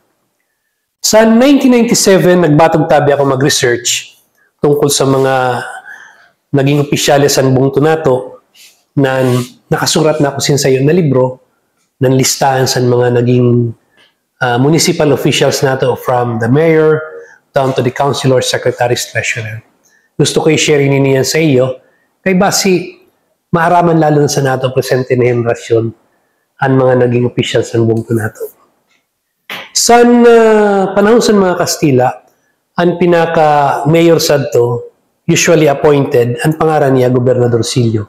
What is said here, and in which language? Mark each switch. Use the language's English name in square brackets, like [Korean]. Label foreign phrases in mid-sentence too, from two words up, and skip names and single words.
[Bikol] Sa 1997, nagbatog tabi ako mag-research tungkol sa mga naging opisyales sa bungto nato na nakasurat na ako sa iyo na libro ng listahan sa mga naging [English] municipal officials [Bikol] nato [English] from the mayor down to the councilor, secretaries, treasurer. [Bikol] Gusto ko i-share niyan sa iyo kay basi maaraman lalo na sa nato presente na henerasyon ang mga naging officials ng bungto nato. Sa panahon sa mga Kastila, ang pinaka-mayor sadto, usually appointed, ang pangaran niya, Gobernador Silio.